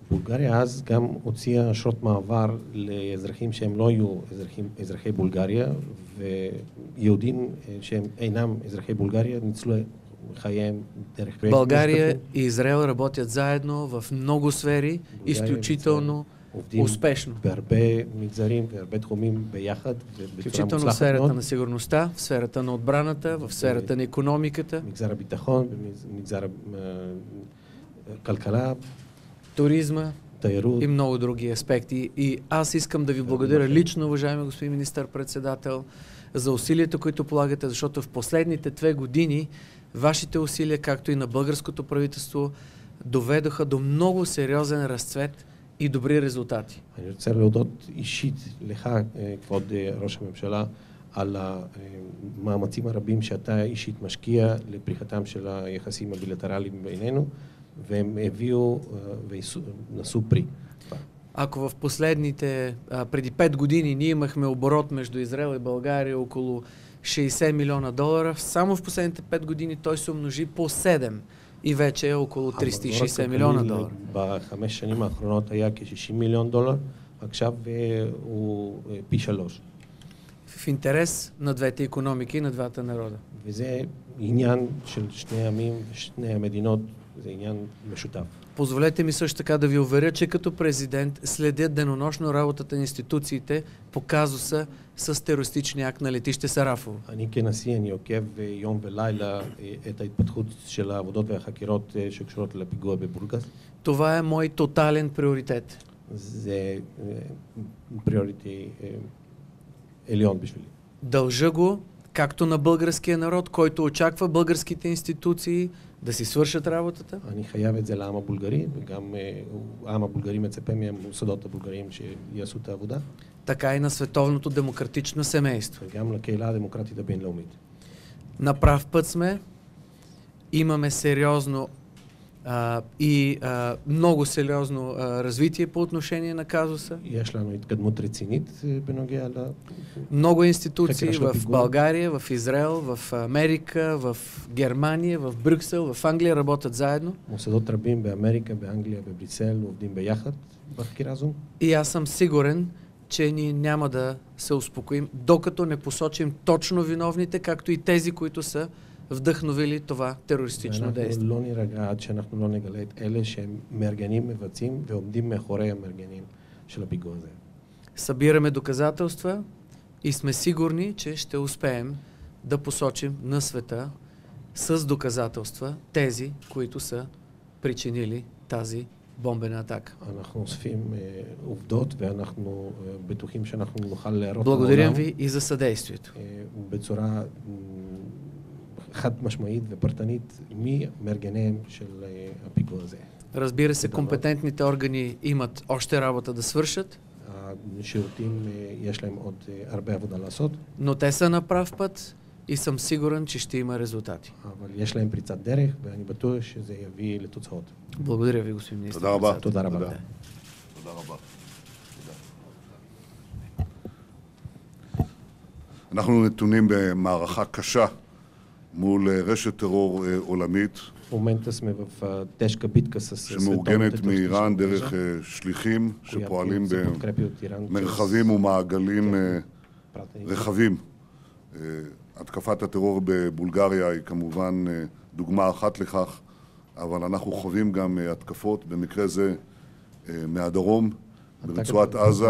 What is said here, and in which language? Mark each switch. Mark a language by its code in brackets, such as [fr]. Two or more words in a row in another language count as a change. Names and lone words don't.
[he] בולגריה אז גם הוציאה אשרות מעבר לאזרחים שהם לא היו אזרחי בולגריה, ויהודים שהם אינם אזרחי בולגריה ניצלו חייהם דרך פרויקט. [bg] България и Израел работят заедно в много сфери, изключително успешно. [he] בהרבה מגזרים והרבה תחומים ביחד ובצורה [bg] Включително в [he] מוצלחת [bg] сферата [he] מאוד. [bg] на сигурността, в сферата на отбраната, в сферата на икономиката, [he] מגזר הביטחון, במגזר הכלכלה, [bg] туризма [he] תיירות. [bg] и много други аспекти. И аз искам да ви благодаря лично, уважаеми господин министър-председател, за усилията, които полагате, защото в последните 2 години вашите усилия, както и на българското правителство, доведоха до много сериозен разцвет и добри резултати. [he] אני רוצה להודות אישית לך, כבוד ראש הממשלה, על המאמצים הרבים שאתה אישית משקיע לפריחתם של היחסים הבילטרליים בינינו, והם הביאו ונשאו פרי. [bg] Ако в последните, преди 5 години ние имахме оборот между Израел и България около $60 милиона, само в последните 5 години той се умножи по 7 и вече е около $360 милиона. [he] ב5 שנים האחרונות היה כ$60 מיליון, עכשיו הוא פי 3. [bg] В интерес на двете икономики и на двата народа. [he] וזה עניין של שני העמים ושני המדינות, זה עניין משותף. [bg] Позволете ми също така да ви уверя, че като президент следя денонощно работата на институциите по казуса с терористичния акт на летище Сарафово. [he] אני כנשיא, אני עוקב יום ולילה את ההתפתחות של העבודות והחקירות שקשורות לפיגוע בבולגס. [bg] Това е мой тотален приоритет. [he] זה приоритет עליון בשבילי. [bg] Дължа го както на българския народ, който очаква българските институции да си свършат работата. [he] אני חייב את זה לעם הבולגרי, וגם העם הבולגרי מצפה מהמוסדות הבולגריים שיעשו את העבודה. [bg] Така и на световното демократично семейство. [he] וגם לקהילה הדמוקרטית הבינלאומית. [bg] На прав път сме, имаме сериозно много сериозно развитие по отношение на казуса. [he] יש לנו התקדמות רצינית בנוגע [bg] Много институции в България, в Израел, в Америка, в Германия, в Брюксел, в Англия работят заедно. [he] מוסדות רבים באמריקה, באנגליה, בבריסל עובדים ביחד בחקירה הזו. [bg] И аз съм сигурен, че ние няма да се успокоим, докато не посочим точно виновните, както и тези, които са вдъхновили това терористично действие. [he] לא נירגע עד שאנחנו לא נגלה את אלה שהם מארגנים, מבצעים ועומדים מאחורי המארגנים של הפיגוע הזה. [bg] Събираме доказателства и сме сигурни, че ще успеем да посочим на света с доказателства тези, които са причинили тази бомбена атака. [he] אנחנו אוספים עובדות ואנחנו בטוחים שאנחנו נוכל להראות [bg] Благодарим ви и за съдействието. [he] בצורה חד משמעית ופרטנית מי מארגניהם של הפיגוע הזה. [bg] Разбира се, компетентните органи имат още работа да свършат. [he] השירותים יש להם עוד הרבה עבודה לעשות. [bg] Но те са на прав път и съм сигурен, че ще има резултати. [he] אבל יש להם פריצת דרך ואני בטוח שזה יביא לתוצאות. [bg] Благодаря ви, господин министър. [he] תודה רבה. תודה רבה. תודה רבה. אנחנו נתונים במערכה קשה מול רשת טרור עולמית, [bg] В момента сме в тежка битка с [he] שמאורגנת מאיראן דרך שליחים שפועלים במרחבים ומעגלים רחבים. התקפת הטרור בבולגריה היא כמובן דוגמה אחת לכך, אבל אנחנו חווים גם התקפות, במקרה זה מהדרום, ברצועת עזה.